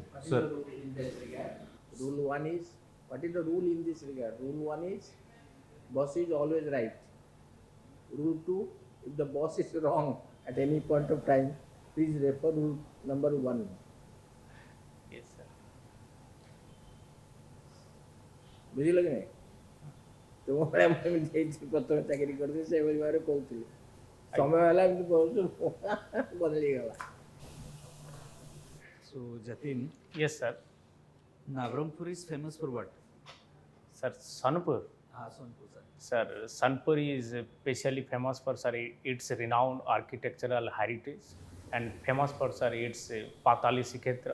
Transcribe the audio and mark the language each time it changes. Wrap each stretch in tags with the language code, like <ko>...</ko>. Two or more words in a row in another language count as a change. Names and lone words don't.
<en>What is the rule in this regard? Rule 1 is, what is the rule in this regard? Rule 1 is, boss is always right. Rule 2, if the boss is wrong at any point of time, please refer rule number 1. Yes, sir.</en> <or>ବୁଝିଲ କି ନାହିଁ ତୁମ ଭଳିଆ ମୁଁ ଏମିତି ଯାଇଥିଲି ପ୍ରଥମେ ଚାକିରି କରିଥିଲି ସେଇଭଳି ଭାବରେ କହୁଥିଲି ସମୟ ହେଲା ଏମିତି କହୁଛୁ ବଦଳିଗଲା।</or> <en>So Jatin, Yes, sir. Navrampur is famous for what? Sir, Sonpur. Sonpur, sir. Sir, Sonpur is especially famous for, sir, its renowned architectural heritage and famous for, sir, its Patali Siketra.</en>